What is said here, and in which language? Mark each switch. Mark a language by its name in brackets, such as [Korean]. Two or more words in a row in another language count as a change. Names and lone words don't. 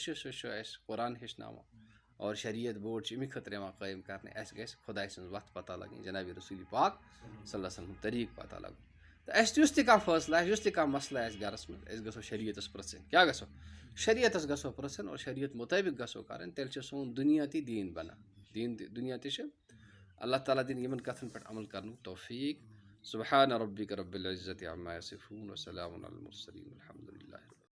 [Kashmiri] چھُ سُہ چھُ اَسہِ قرآن ہیٚچھناوان اور شریعت بوڑ چھِ اَمی خٲطرٕ یِوان قٲیِم کَرنہٕ اَسہِ گژھِ خۄداے سٕنٛز وَتھ پَتہ لَگٕنۍ جِنابِ رسوٗلِ پاک [Arabic] صلی اللہ علیہ وسلم [Kashmiri] ہُنٛد طریٖقہٕ پَتہ لَگُن تہٕ اَسہِ یُس تہِ کانٛہہ فٲصلہٕ آسہِ یُس تہِ کانٛہہ مَسلہٕ آسہِ گَرَس منٛز أسۍ گژھو شریعتَس پِرٛژھٕنۍ کیٛاہ گژھو شریعتَس گژھو پِرٛژھٕنۍ اور شریعت مُطٲبِق گژھو کَرٕنۍ تیٚلہِ چھُ سون دُنیا تہِ دیٖن بَنان دُنیا تہِ چھُ اللہ تعالیٰ دِنۍ یِمَن کَتھَن پٮ۪ٹھ عمل کَرنُک توفیٖق [Arabic] سُبحان ربِّک ربِّ العزّةِ عمّا یصفوٗن وسلامُ علی المرسلین الحمدُ للہ.